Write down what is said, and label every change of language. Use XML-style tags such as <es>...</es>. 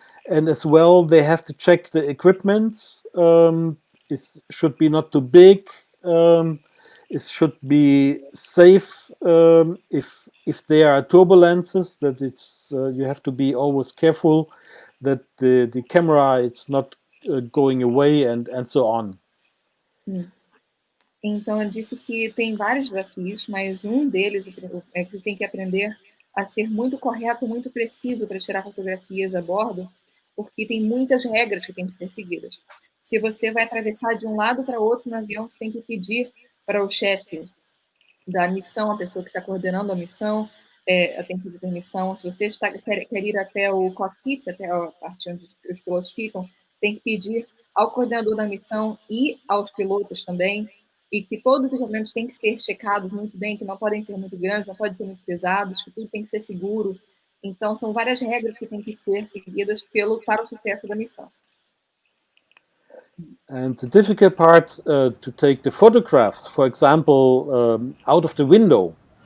<en>And as well, they have to check the equipment. It should be not too big. It should be safe. If there are turbulences, that it's you have to be always careful that the camera it's not going away and so on.</en> <pt>Então, eu disse que tem vários desafios, mas um deles é que você tem que aprender a ser muito correto, muito preciso para tirar fotografias a bordo, porque tem muitas regras que têm que ser seguidas. Se você vai atravessar de um lado para outro no avião, você tem que pedir para o chefe da missão, a pessoa que está coordenando a missão, tem que pedir permissão. Se você quer ir até o cockpit, até a parte onde os pilotos ficam, tem que pedir ao coordenador da missão e aos pilotos também, e que todos os equipamentos têm que ser checados muito bem, que não podem ser muito grandes, não podem ser muito pesados, que tudo tem que ser seguro. Então, são várias regras que têm que ser seguidas para o sucesso da missão.</pt> <en>And the difficult part to take the photographs, for example, out of the window.</en>